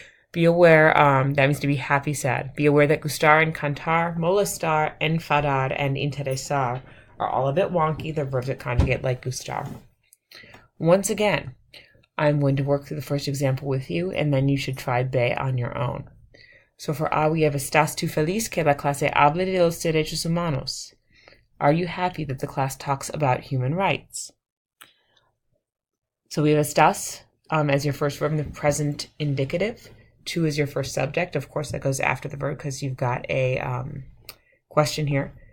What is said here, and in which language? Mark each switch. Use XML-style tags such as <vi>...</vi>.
<en>Be aware, that means to be happy, sad. Be aware that gustar, encantar, molestar, enfadar, and interesar are all a bit wonky. They're verbs that conjugate like gustar. Once again, I'm going to work through the first example with you, and then you should try be on your own. So for A, we have</en> <es>¿Estás tú feliz que la clase hable de los derechos humanos?</es> <en>Are you happy that the class talks about human rights? So we have ¿Estás as your first verb in the present indicative. Tú is your first subject. Of course, that goes after the verb because you've got a question here.</en>